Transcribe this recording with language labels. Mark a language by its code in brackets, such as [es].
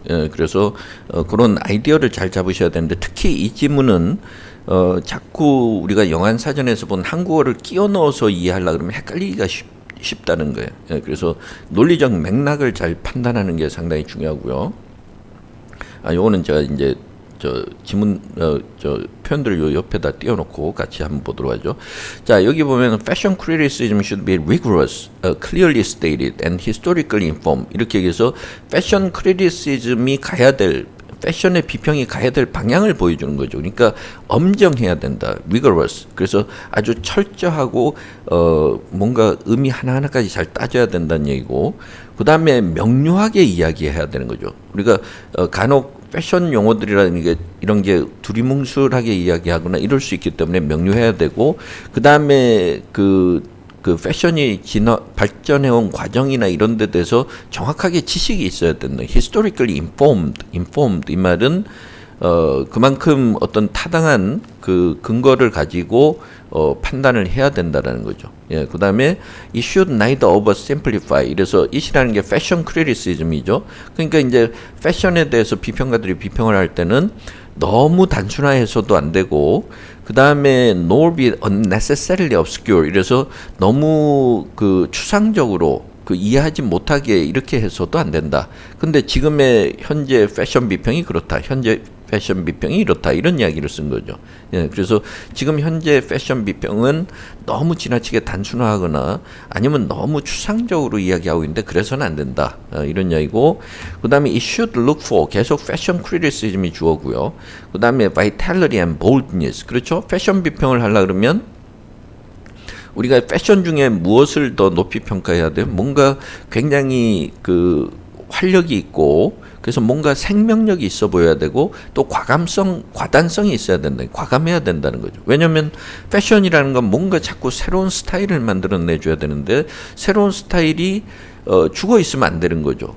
[ko] 예, 그래서 그런 아이디어를 잘 잡으셔야 되는데 특히 이 지문은 자꾸 우리가 영한 사전에서 본 한국어를 끼워 넣어서 이해하려고 그러면 헷갈리기가 쉽다는 거예요. 예, 그래서 논리적 맥락을 잘 판단하는 게 상당히 중요하고요. 요거는 제가 이제 지문 표현들을 요 옆에다 띄워놓고 같이 한번 보도록 하죠. 자, 여기 보면 [en] fashion criticism should be rigorous, clearly stated, and historically informed. [ko] 이렇게 얘기해서 fashion criticism이 가야 될 패션의 비평이 가야 될 방향을 보여주는 거죠. 그러니까 엄정해야 된다. [en] rigorous. [ko] 그래서 아주 철저하고 뭔가 의미 하나하나까지 잘 따져야 된다는 얘기고, 그 다음에 명료하게 이야기해야 되는 거죠. 우리가 간혹 패션 용어들이라는 게 이런 게 두리뭉술하게 이야기하거나 이럴 수 있기 때문에 명료해야 되고, 그 다음에 그 패션이 발전해온 과정이나 이런 데 대해서 정확하게 지식이 있어야 된다. [en] historically informed [ko] 이 말은 그만큼 어떤 타당한 그 근거를 가지고 판단을 해야 된다라는 거죠. 예, 그 다음에 [en] it should neither oversimplify. [ko] 이래서 it이라는 게 fashion criticism이죠. 그러니까 이제 패션에 대해서 비평가들이 비평을 할 때는 너무 단순화해서도 안 되고, 그 다음에 [en] nor be unnecessarily obscure. [ko] 이래서 너무 그 추상적으로 이해하지 못하게 이렇게 해서도 안 된다. 근데 지금의 현재 패션 비평이 그렇다. 현재 패션 비평이 이렇다. 이런 이야기를 쓴 거죠. 예, 그래서 지금 현재 패션 비평은 너무 지나치게 단순화하거나 아니면 너무 추상적으로 이야기하고 있는데 그래서는 안 된다. 이런 이야기고, 그 다음에 [en] it should look for, [ko] 계속 패션 criticism이 주어고요. 그 다음에 [en] vitality and boldness. [ko] 그렇죠? 패션 비평을 하려고 그러면 우리가 패션 중에 무엇을 더 높이 평가해야 돼요? 뭔가 굉장히 그 활력이 있고, 그래서 뭔가 생명력이 있어 보여야 되고, 또 과단성이 있어야 된다. 과감해야 된다는 거죠. 왜냐하면 패션이라는 건 뭔가 자꾸 새로운 스타일을 만들어내줘야 되는데, 새로운 스타일이 죽어 있으면 안 되는 거죠.